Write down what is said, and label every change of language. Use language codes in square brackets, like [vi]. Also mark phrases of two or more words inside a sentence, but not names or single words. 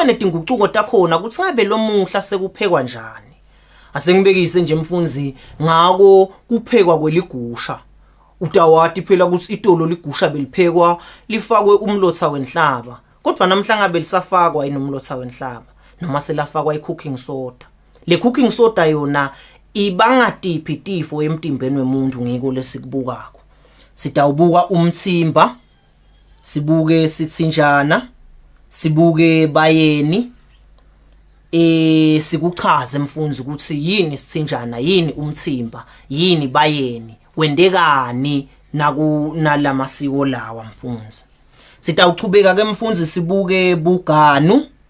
[ss] netinguquko takhona ukuthi ngabe lomuhla sekuphekwa njani asengibekise nje mfundzi ngako kuphekwa kweligusha utawati phela ukuthi itolo ligusha beliphekwa lifakwe umlotha wenhlaba kodwa namhla ngabe lisafakwa inomlotha wenhlaba noma selafakwa i- [en] cooking soda [ss] le [en] cooking soda [ss] yona ibangatiphi tifo emtimbeni wemuntu ngiko lesikubukako sitawubuka umthimba sibuke sithinjana sibuke bayeni sikuchaze mfundzi ukuthi yini sithinjana yini umthimba yini bayeni wendekani nalamasiko lawa mfundzi sitawuchubeka ke mfundzi sibuke buganu